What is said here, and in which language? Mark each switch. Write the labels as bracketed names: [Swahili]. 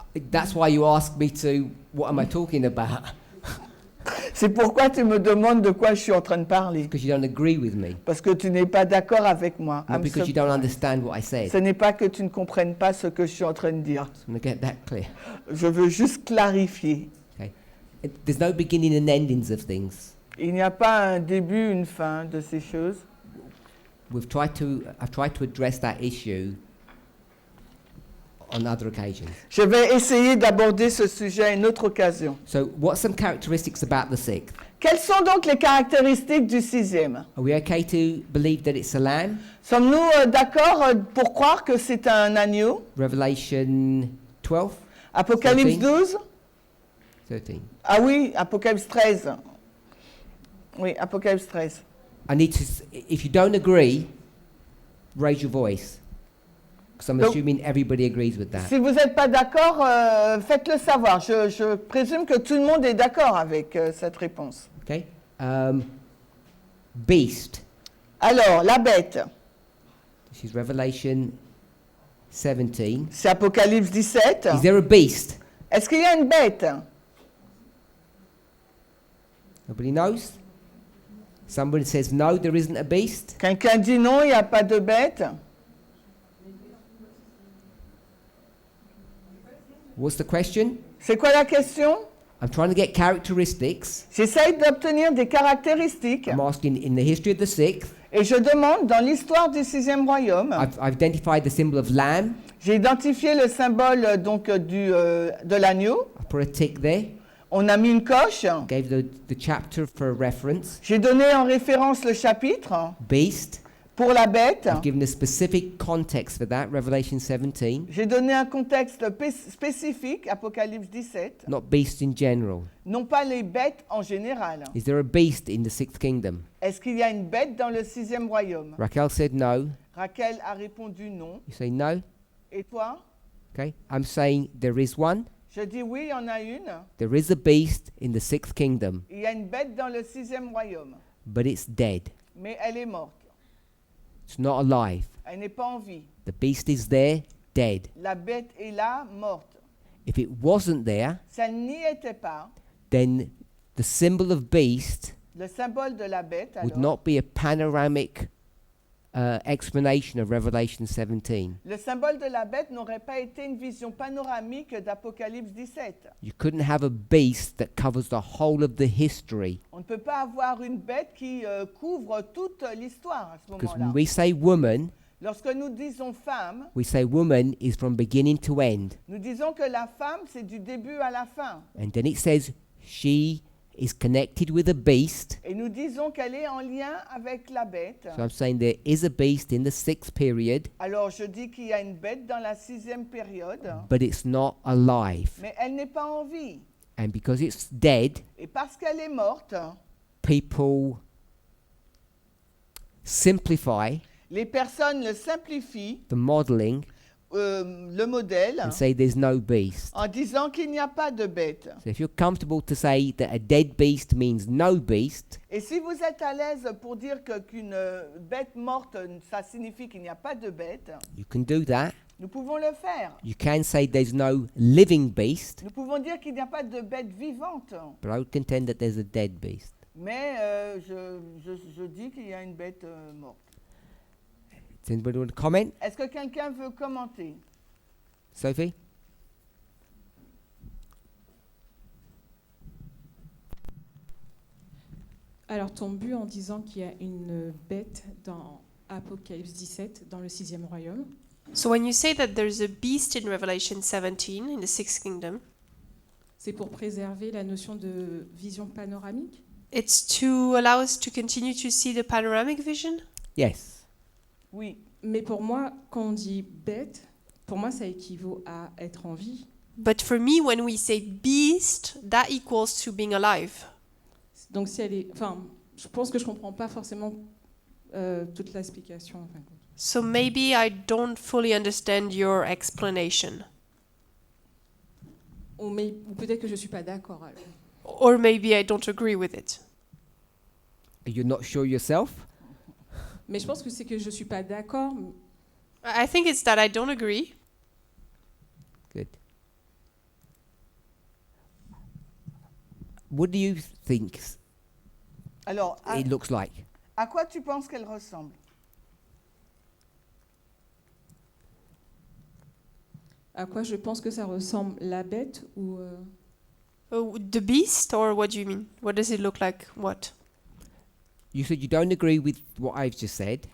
[English] That's why you asked me to, what am I talking about? [French] C'est pourquoi tu me demandes de quoi je suis en train de parler. [English] Because you don't agree with me. [French] Parce que tu n'es pas d'accord avec moi. [English] Not because you don't understand what I said. [French] Ce n'est pas que tu ne comprennes pas ce que je suis en train de dire. [English] So I'm going to get that clear. [French] Je veux juste clarifier. [English] Okay. There's no beginning and endings of things. [French] Il n'y a pas un début, une fin de ces choses. [English] I've tried to address that issue on other occasions. [French] Je vais essayer d'aborder ce sujet à une autre occasion. [English] So, what's some characteristics about the sixth? [French] Quelles sont donc les caractéristiques du sixième? [English] Are we okay to believe that it's a lamb? [French] Sommes-nous d'accord pour croire que c'est un agneau? [English] Revelation 12, [French] Apocalypse 12? [English] 13. [French] Ah oui, Apocalypse 13. Oui, Apocalypse 13. [English] I need to. If you don't agree, raise your voice, because I'm [French] Donc- [English] assuming everybody agrees with that. [French] Si vous n'êtes pas d'accord, faites-le savoir. Je présume que tout le monde est d'accord avec cette réponse. [English] Okay. Beast. [French] Alors, la bête, [English] This is Revelation 17. [French] c'est Apocalypse 17. [English] Is there a beast? [French] Est-ce qu'il y a une bête? [English] Nobody knows. Somebody says no, there isn't a beast. [French] Quelqu'un dit non, il n'y a pas de bête. [English] What's the question? [French] C'est quoi la question? [English] I'm trying to get characteristics. [French] J'essaye d'obtenir des caractéristiques [English] I'm asking in the history of the sixth. [French] et je demande dans l'histoire du sixième royaume. [English] I've identified the symbol of lamb. [French] J'ai identifié le symbole donc de l'agneau. [English] I put a tick there. [French] On a mis une coche. [English] Gave the chapter for reference. [French] J'ai donné en référence le chapitre [English] Beast. [French] pour la bête. [English] I've given a specific context for that, Revelation 17. [French] J'ai donné un contexte spécifique, Apocalypse 17. [English] Not beast in general. [French] Non pas les bêtes en général. [English] Is there a beast in the sixth kingdom? [French] Est-ce qu'il y a une bête dans le sixième royaume? [English] Raquel said no. [French] Raquel a répondu non. [English] You say no? [French] Et toi? [English] Okay. I'm saying there is one. [French] Je dis oui, il y en a une. [English] There is a beast in the sixth kingdom, [French] Il y a une bête dans le sixième royaume. [English] but it's dead. [French] Mais elle est morte. [English] It's not alive. [French] Elle n'est pas en vie. [English] The beast is there, dead. [French] La bête est là, morte. [English] If it wasn't there, [French] Si elle n'y était pas, [English] then the symbol of beast [French] le symbole de la bête, [English] would [French] alors, [English] not be a panoramic explanation of Revelation 17. [French] le symbole de la bête n'aurait pas été une vision panoramique d'Apocalypse 17. [English] You couldn't have a beast that covers the whole of the history. [French] On ne peut pas avoir une bête qui couvre toute l'histoire à ce [English] Because [French] moment-là. [English] when we say woman, [French] Lorsque nous disons femme, [English] we say woman is from beginning to end. [French] nous disons que la femme, c'est du début à la fin. [English] And then it says she is connected with a beast. [French] Et nous disons qu'elle est en lien avec la bête. [English] So I'm saying there is a beast in the sixth period, [French] Alors je dis qu'il y a une bête dans la sixième période, [English] but it's not alive. [French] mais elle n'est pas en vie. [English] And because it's dead, [French] Et parce qu'elle est morte, [English] people simplify [French] les personnes le simplifient, [English] the modeling [French] le modèle, [English] and say there's no beast. [French] en disant qu'il n'y a pas de bête. [English] So if you're comfortable to say that a dead beast means no beast, [French] Et si vous êtes à l'aise pour dire qu'une bête morte, ça signifie qu'il n'y a pas de bête, [English] you can do that. [French] nous pouvons le faire. [English] You can say there's no living beast, [French] Nous pouvons dire qu'il n'y a pas de bête vivante. [English] but I would contend that there's a dead beast. [French] Mais je dis qu'il y a une bête morte. [English] Does anybody want to comment? [French] Est-ce que quelqu'un veut commenter? [English] Sophie? [French] Alors, ton but en disant qu'il y a une bête dans Apocalypse 17, dans le sixième royaume, [English] So when you say that there's a beast in Revelation 17 in the sixth kingdom, [French] c'est pour préserver la notion de vision panoramique? [English] it's to allow us to continue to see the panoramic vision. Yes. [French] Oui. Mais pour moi, quand on dit bête, pour moi, ça équivaut à être en vie. [English] But for me, when we say beast, that equals to being alive. [French] Donc, si elle est, enfin, je pense que je comprends pas forcément toute l'explication. En fin de compte. [English] So maybe I don't fully understand your explanation. [French] Ou peut-être que je suis pas d'accord. Alors. [English] Or maybe I don't agree with it. You're not sure yourself? [French] Mais je pense que c'est que je suis pas d'accord. [English] I think it's that I don't agree. Good. What do you think [French] Alors, [English] it looks like? [French] à quoi tu penses qu'elle ressemble? À quoi je pense que ça ressemble, la bête ou [English] The beast, or what do you mean? What does it look like? What? You said you don't agree with what I've just said,